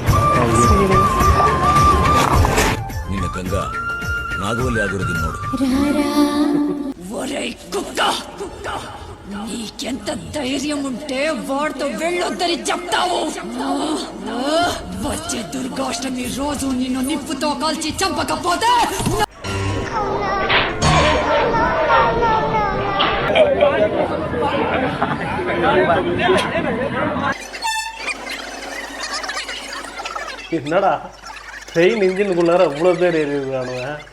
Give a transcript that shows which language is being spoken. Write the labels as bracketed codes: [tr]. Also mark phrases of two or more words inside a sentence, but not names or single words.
[kn] ನಿನ್ನ ಗಂಗ ನಾಗವಲ್ಲಿ ಆಗಿರೋದು ನೋಡು. [te] ఒరేయ్ కుక్క, నీకెంత ధైర్యం ఉంటే వాడితో వెళ్ళొద్దని చెప్తావు? వచ్చే దుర్గాష్టమి రోజు నిన్ను నిప్పుతో కాల్చి చంపకపోతే [ta] என்னடா ட்ரெயின் இன்ஜினுக்குள்ளார இவ்வளவு பேர் ஏறிடுறானுவ.